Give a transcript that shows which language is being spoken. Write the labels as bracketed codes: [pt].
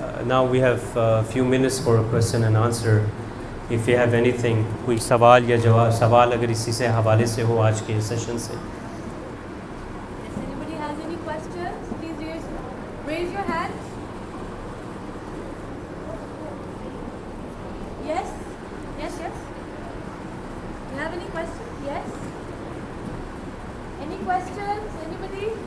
[en] Now we have a few minutes for a question and answer. If you have anything, [ur] کوئی سوال یا جواب, سوال اگر اسی سے حوالے سے ہو آج کے سیشن سے. [en] If anybody has any questions, please raise your hand. Yes? Yes? Do you have any questions? Yes? Any questions? Anybody?